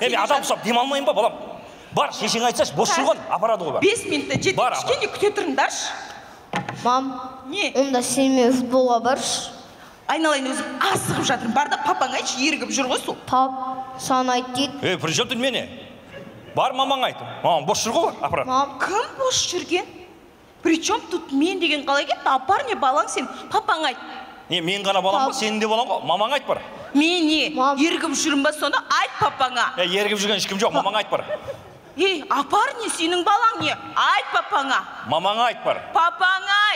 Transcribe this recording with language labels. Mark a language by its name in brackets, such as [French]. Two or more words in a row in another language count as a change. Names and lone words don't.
[Kazakh] Мен адам ұсап демалмайын ба, балам? Бар, шешең айтсашы, бос жүрген, апарады ғой. 5 минутта жетіп кішкене күте тұрыңдаршы. Мам, Не? онда сенімен футболға баршы. Айналайын өзім асығып жатырмын. Бар да папаң айтшы, ерігіп жүр ғой сол. Пап, сан айт дейді. [Russian] При чем тут [Kazakh] мене? Бар, мамаң айт. Мамаң бос жүр ғой, апарады. Мам, Кім бос жүрген? [Russian] Причем тут [Kazakh] мен деген қалай кетті? Апар не балаң сен? Папаң айт. Не, мен ғана балам ба, сенің де балаң ғой. Мамаң айт бар. Мен не? Мам. Ерігіп жүрмін ба сонда? Айт папаңа. Ерігіп жүрген ешкім жоқ, мамаң айт бар. Апар не? Сенің балаң не? Айт папаңа. Мамаң айт бар. Папаң айт.